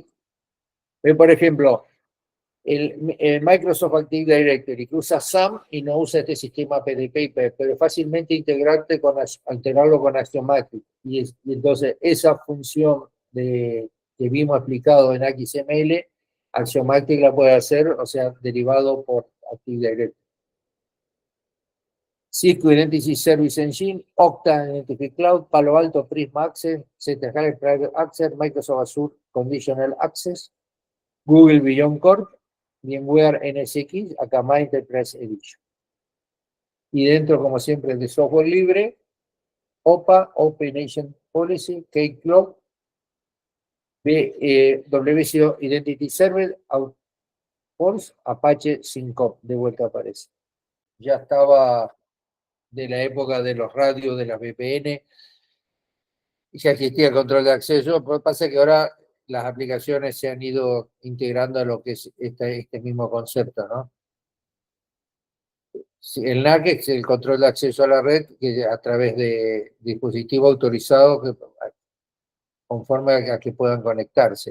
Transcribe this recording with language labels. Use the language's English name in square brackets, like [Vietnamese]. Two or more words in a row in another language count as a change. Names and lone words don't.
[Spanish] Por ejemplo, el Microsoft Active Directory, que usa SAM y no usa este sistema PDP y PEP, pero es fácilmente integrarlo con Axiomatic. Y entonces esa función que vimos explicado en XML, Axiomatic la puede hacer, o sea, derivado por Active Directory. Cisco Identity Service Engine, Okta Identity Cloud, Palo Alto Prisma Access, ZTE Private Access, Microsoft Azure Conditional Access, Google Beyond Corp, VMware NSX, Akamai Enterprise Edition. Y dentro, como siempre, de software libre, OPA, Open Agent Policy, Kcloud, WCO Identity Server, Outforce, Apache Syncop, de vuelta aparece. Ya estaba de la época de los radios, de las VPN, y ya existía el control de acceso. Lo que pasa es que ahora las aplicaciones se han ido integrando a lo que es este mismo concepto, ¿no? El NAC es el control de acceso a la red, que a través de dispositivos autorizados conforme a que puedan conectarse.